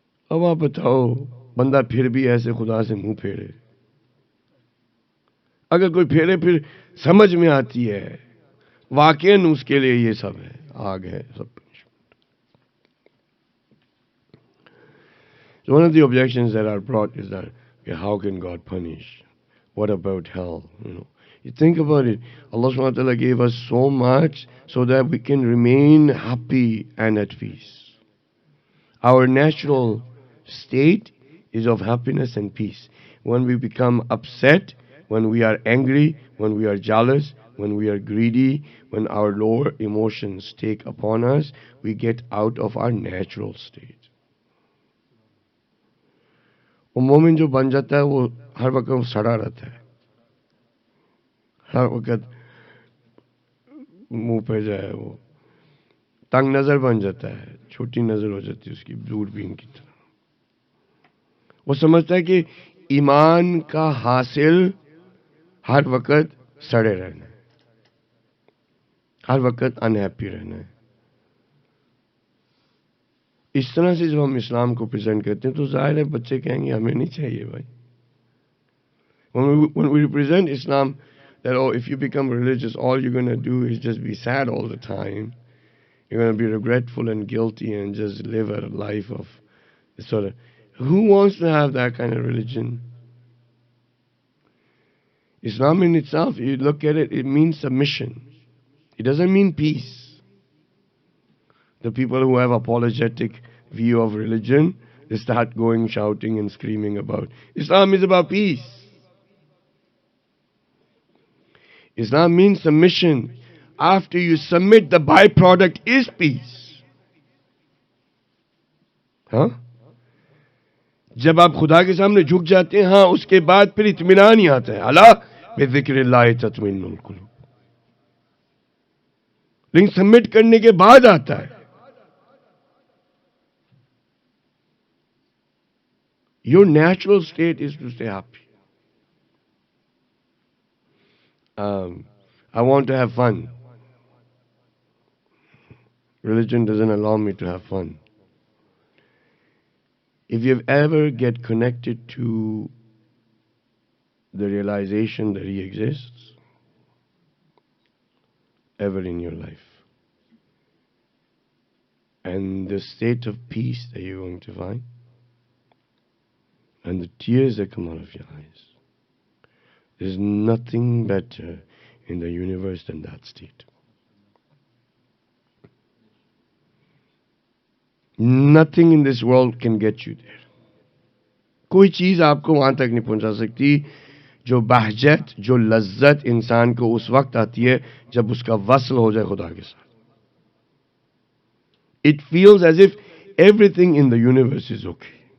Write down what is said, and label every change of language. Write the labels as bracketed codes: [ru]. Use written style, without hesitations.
[ur] اب آپ بتاؤ، بندہ پھر بھی ایسے خدا سے منہ پھیرے؟ اگر کوئی پھیرے پھر سمجھ میں آتی ہے واقعاً اس کے لیے یہ سب ہے، آگ ہے سب. [en] So one of the objections that are brought is that, okay, how can God punish? What about hell? You think about it. Allah subhanahu wa ta'ala gave us so much so that we can remain happy and at peace. Our natural state is of happiness and peace. When we become upset, when we are angry, when we are jealous, when we are greedy, when our lower emotions take upon us, we get out of our natural state. [ur] وہ مومن جو بن جاتا ہے وہ ہر وقت سڑا رہتا ہے، ہر وقت منہ پہ جائے، وہ تنگ نظر بن جاتا ہے، چھوٹی نظر ہو جاتی ہے اس کی، دوربین کی طرح. وہ سمجھتا ہے کہ ایمان کا حاصل ہر وقت سڑے رہنا ہے، ہر وقت انہیپی رہنا ہے. اس طرح سے جب ہم اسلام کو پریزنٹ کرتے ہیں تو ظاہر ہے بچے کہیں گے ہمیں نہیں چاہیے بھائی. [en] When we represent Islam, that if you become religious, all you're going to do is just be sad all the time. You're going to be regretful and guilty and just live a life of sort of. Who wants to have that kind of religion? Islam in itself, you look at it, it means submission. It doesn't mean peace. The people who have apologetic view of religion, they start going shouting and screaming about Islam is about peace. Islam means submission. After you submit, the byproduct is peace. [ur] ہاں جب آپ خدا کے سامنے جھک جاتے ہیں، ہاں اس کے بعد پھر اطمینان ہی آتا ہے. [ar] اللہ بذکر اللہ تطمئن القلوب. [ur] لیکن سبمٹ کرنے کے بعد آتا ہے. [en] Your natural state is to stay happy. I want to have fun. Religion doesn't allow me to have fun. If you ever get connected to the realization that He exists, ever in your life, and the state of peace that you're going to find, and the tears that come out of your eyes, there's nothing better in the universe than that state. Nothing in this world can get you there. [ur] کوئی چیز آپ کو وہاں تک نہیں پہنچا سکتی جو بہجت، جو لذت انسان کو اس وقت آتی ہے جب اس کا وصل ہو جائے خدا کے ساتھ. [en] It feels as if everything in the universe is okay.